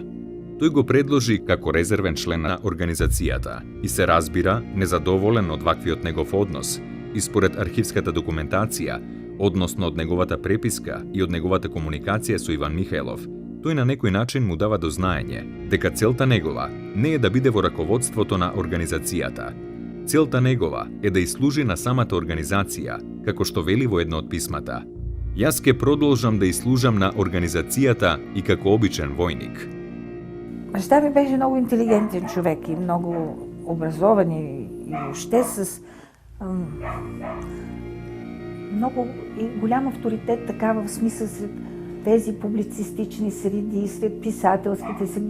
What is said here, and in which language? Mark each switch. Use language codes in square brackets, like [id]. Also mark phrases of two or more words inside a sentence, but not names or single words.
[mk] Тој го предложи како резервен член на организацијата и се разбира, незадоволен од ваквиот негов однос, и според архивската документација, односно од неговата преписка и од неговата комуникација со Иван Михајлов, тој на некој начин му дава до знаење дека целта негова не е да биде во раководството на организацијата. Целта негова е даислужи на самата организација, како што вели во едно од писмата: "Јас ке продолжам даислужам на организацијата и како обичен војник." [bg] Баща ми беше много интелигентен човек и много образован и въобще с много и голям авторитет, така в смисъл сред тези публицистични среди, сред писателските среди.